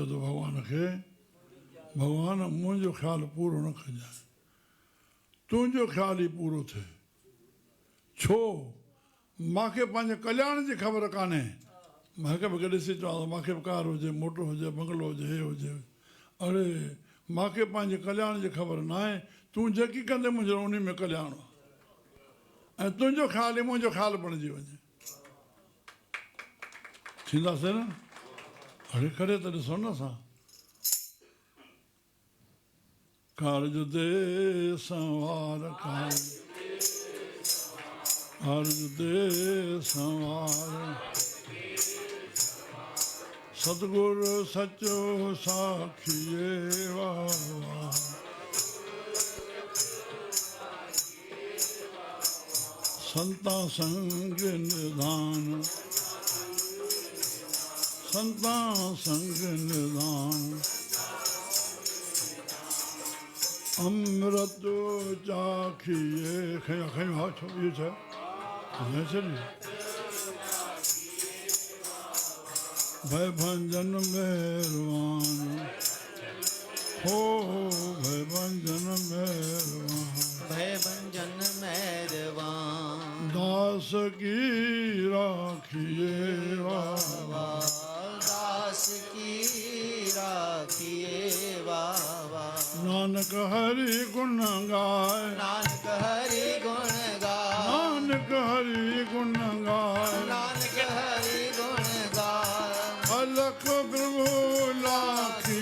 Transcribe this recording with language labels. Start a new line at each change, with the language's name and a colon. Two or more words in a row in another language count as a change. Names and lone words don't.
Sindhi: थो भॻवान खे भॻवान मुंहिंजो ख़्यालु पूरो न कजांइ तुंहिंजो ख़्यालु ई पूरो थिए छो मूंखे पंहिंजे कल्याण जी ख़बर कान्हे मां हिकु ॿ ॾिसी चवां मूंखे बि कार हुजे मोटो हुजे बंगलो हुजे हे हुजे अड़े मूंखे पंहिंजे कल्याण जी ख़बर न आहे तूं जेकी कंदे मुंहिंजो उन में कल्याण आहे ऐं तुंहिंजो ख़्यालु ई मुंहिंजो ख़्यालु बणिजी वञे थींदासीं न अड़े करे त ॾिसो न असां
Punjabi: ਕਾਰਜ ਦੇ ਸੰਵਾਰ ਕਾਰਜ ਦੇ ਸੰਵਾਰ ਸਤਗੁਰੁ ਸਚੋ ਸਾਖੀਏ ਵਾਹ ਵਾਹ ਸੰਤਾ ਸੰਗ ਨਿਧਾਨ ਸੰਤਾ ਸੰਗ ਨਿਧਾਨ ਅੰਮ੍ਰਿਤ ਚਾਖੀਏ
Sindhi: खया खया हा छो इहो छा आहे छॾी
Punjabi: ਭੈ ਭੰਜਨ ਮਿਹਰਬਾਨ
Sindhi: हो
Punjabi: ਭੈ ਭੰਜਨ ਮਿਹਰਬਾਨ ਭੈ ਭੰਜਨ ਮਿਹਰਬਾਨ ਦਾਸ ਕੀ ਰਾਖੀਏ ਵਾਹ ਵਾਹ ਦਾਸ ਕੀ ਰਾਖੀਏ ਵਾਹ ਵਾਹ ਨਾਨਕ ਹਰਿ ਗੁਣ ਗਾਇ ਨਾਨਕ ਹਰਿ ਗੁਣ ਗਾਇ ਨਾਨਕ ਹਰਿ ਗੁਣ ਗਾਇ ਨਾਨਕ ਹਰਿ ਗੁਣ ਗਾਇ ਅਲਖ ਪ੍ਰਭੁ ਲਾਖ